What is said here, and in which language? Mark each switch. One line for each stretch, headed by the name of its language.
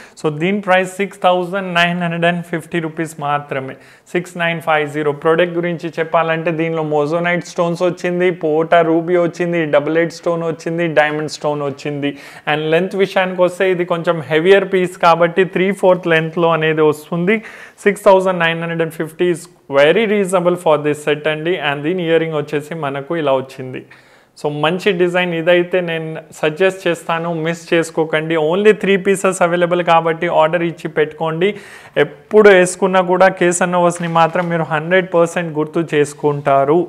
Telugu: So దీని price 6950 rupees మాత్రమే, 6950. Product గురించి చెప్పాలంటే దీనిలో మోజోనైట్ స్టోన్స్ వచ్చింది, పోటా రూబీ వచ్చింది, డబుల్ ఎడ్ స్టోన్ వచ్చింది, డైమండ్ స్టోన్ వచ్చింది. అండ్ లెంత్ విషయానికి వస్తే ఇది కొంచెం హెవియర్ పీస్ కాబట్టి 3/4 లెంత్లో అనేది వస్తుంది.
English: 6950 is very reasonable for this set అండి.
Telugu: అండ్ దీని ఇయర్ రింగ్ వచ్చేసి మనకు ఇలా వచ్చింది. సో మంచి డిజైన్, ఇదైతే నేను సజెస్ట్ చేస్తాను, మిస్ చేసుకోకండి. ఓన్లీ 3 పీసెస్ అవైలబుల్ కాబట్టి ఆర్డర్ ఇచ్చి పెట్టుకోండి. ఎప్పుడు వేసుకున్నా కూడా కేసన్ నోవస్ని మాత్రం మీరు 100% గుర్తు చేసుకుంటారు.